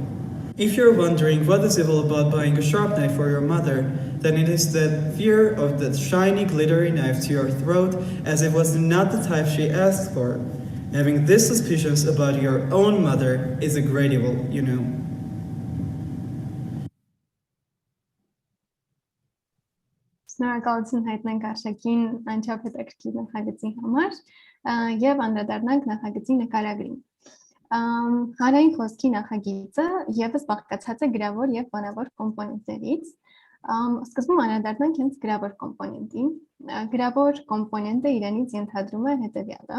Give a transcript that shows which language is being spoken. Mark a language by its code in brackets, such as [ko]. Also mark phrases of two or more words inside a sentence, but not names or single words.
[en] If you're wondering what is evil about buying a sharp knife for your mother, then it is that fear of that shiny, glittery knife to your throat, as it was not the type she asked for. Having this suspicions about your own mother is a great evil, you know. [hy] Շնորհակալություն հայտնենք Արշակին անչափահետաքրքիր նախագծի համար եւ անդրադառնանք նախագծի նկարագրին։ Հանրային խոսքի նախագիծը եւս բաղկացած է գրավոր եւ բանավոր կոմպոնենտներից։ Սկզբում անդրադառնանք հենց գրավոր կոմպոնենտին։ Գրավոր կոմպոնենտը իրենից ենթադրում է հետեւյալը.